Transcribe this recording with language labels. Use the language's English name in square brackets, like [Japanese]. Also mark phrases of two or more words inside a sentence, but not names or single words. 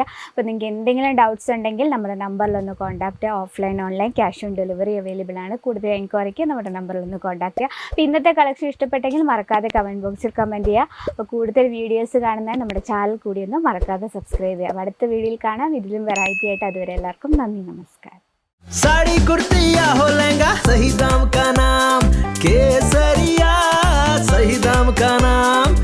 [Malayalam] അപ്പോൾ നിങ്ങൾക്ക് എന്തെങ്കിലും ഡൗട്ട്സ് ഉണ്ടെങ്കിൽ നമ്മുടെ നമ്പറിലൊന്ന് കോൺടാക്ട് ചെയ്യുക. [English] offline online cash on delivery available [Malayalam] ആണ്. കൂടുതൽ എൻക്വയറിക്ക് നമ്മുടെ നമ്പറിലൊന്ന് കോൺടാക്ട് ചെയ്യുക. അപ്പോൾ ഇന്നത്തെ കളക്ഷൻ ഇഷ്ടപ്പെട്ടെങ്കിൽ മറക്കാതെ കമൻറ്റ് ബോക്സിൽ കമൻറ്റ് ചെയ്യുക. അപ്പോൾ കൂടുതൽ വീഡിയോസ് കാണുന്ന നമ്മുടെ ചാനൽ കൂടി ഒന്ന് മറക്കാതെ സബ്സ്ക്രൈബ് ചെയ്യുക. അപ്പോൾ അടുത്ത വീഡിയോയിൽ കാണാം, ഇതിലും വെറൈറ്റി ആയിട്ട്. അതുവരെ എല്ലാവർക്കും നന്ദി, നമസ്കാരം. [Hindi] साड़ी कुर्ती या हो लहंगा, सही दाम का नाम केसरिया, सही दाम का नाम।